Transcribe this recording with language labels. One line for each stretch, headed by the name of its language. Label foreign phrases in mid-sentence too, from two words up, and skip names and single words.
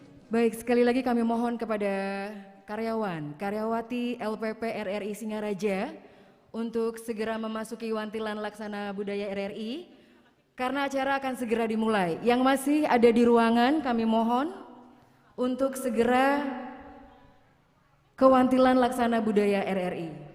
Indonesian: Baik, sekali lagi kami mohon kepada karyawan, karyawati LPP RRI Singaraja untuk segera memasuki wantilan laksana budaya RRI karena acara akan segera dimulai. Yang masih ada di ruangan kami mohon untuk segera ke wantilan laksana budaya RRI.